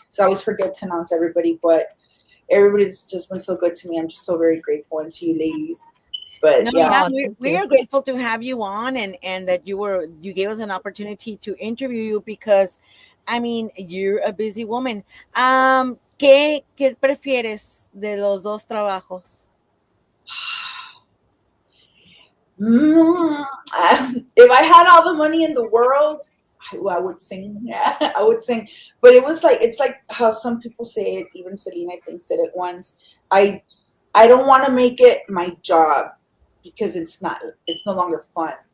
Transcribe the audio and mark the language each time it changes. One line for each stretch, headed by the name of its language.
English: So I always forget to announce everybody, but everybody's just been so good to me. I'm just so very grateful, and to you ladies. But we are grateful to have you on, and that you gave us an opportunity to interview you because, I mean, you're a busy woman.
Spanish: ¿Qué prefieres de los dos trabajos?
English: If I had all the money in the world, I would sing. Yeah, I would sing. But it's like how some people say it. Even Selena, I think, said it once. I don't want to make it my job because it's no longer fun.